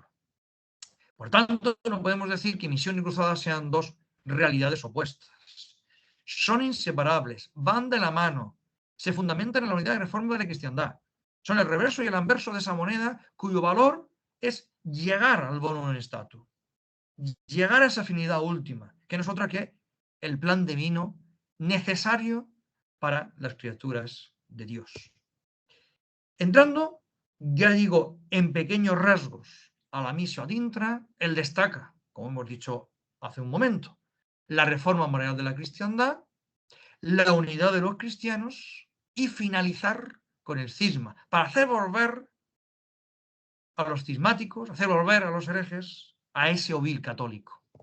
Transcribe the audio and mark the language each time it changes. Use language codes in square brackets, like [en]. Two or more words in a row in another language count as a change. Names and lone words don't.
[es] Por tanto, no podemos decir que misión y cruzada sean dos realidades opuestas. Son inseparables, van de la mano, se fundamentan en la unidad de reforma de la cristiandad. Son el reverso y el anverso de esa moneda cuyo valor es llegar al [la] bonum statum, [es] llegar a esa afinidad última, que no es otra que el plan divino necesario para las criaturas de Dios. Entrando, ya digo, en pequeños rasgos a la misión [la] ad intra, [es] él destaca, como hemos dicho hace un momento, la reforma moral de la cristiandad, la unidad de los cristianos y finalizar con el cisma, para hacer volver a los cismáticos, hacer volver a los herejes a ese ovil católico.